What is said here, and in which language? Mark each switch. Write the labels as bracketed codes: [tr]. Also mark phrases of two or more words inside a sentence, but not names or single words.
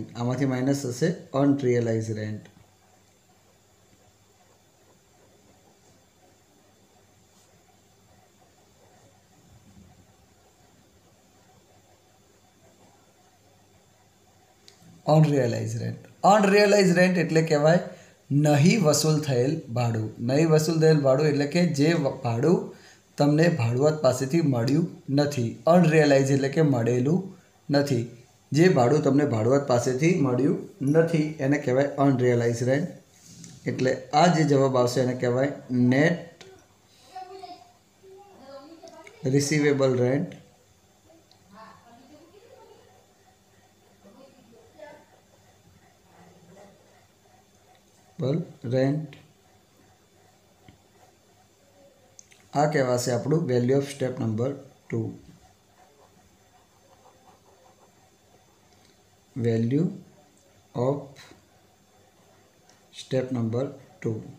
[gu] આમાંથી માઇનસ થશે [en] unrealize rent. unrealize rent [gu] એટલે કહેવાય નહીં વસૂલ થયેલ ભાડું। નહીં વસૂલ થયેલ ભાડું એટલે કે જે ભાડું તમને ભાડુઆત પાસેથી મળ્યું નથી। અનરિયલાઇઝ એટલે કે મળેલું નથી. જે ભાડું તમને ભાડુઆત પાસેથી મળ્યું નથી એને કહેવાય [en] unrealize rent. [gu] એટલે આ જે જવાબ આવશે એને કહેવાય [en] net receivable rent. [gu] રેંટ આ કહેવાશે આપણું [en] value of step number 2. value of step number 2.